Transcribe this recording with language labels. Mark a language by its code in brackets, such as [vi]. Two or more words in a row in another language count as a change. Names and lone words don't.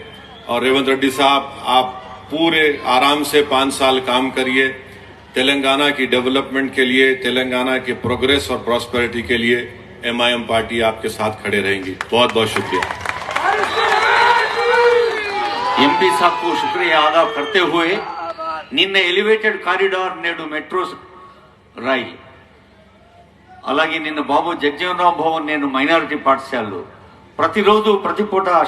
[ur] اور ریونت ریڈی صاحب، آپ پورے آرام سے 5 سال کام کریے، تلنگانہ کی ڈیولپمنٹ کے لیے، تلنگانہ کے پروگریس اور پراسپیرٹی کے لیے MIM پارٹی آپ کے ساتھ کھڑے رہیں گی۔ بہت بہت شکریہ۔ MP صاحب کو شکریہ ادا کرتے ہوئے، [te] నిన్న [en] elevated corridor [te] నేడు [en] metro rail, [te] అలాగే నిన్న బాబు జగజీవన్ రామ్ భవన్ నేను మైనారిటీ పాఠశాలలో ప్రతిరోజు ప్రతి పూట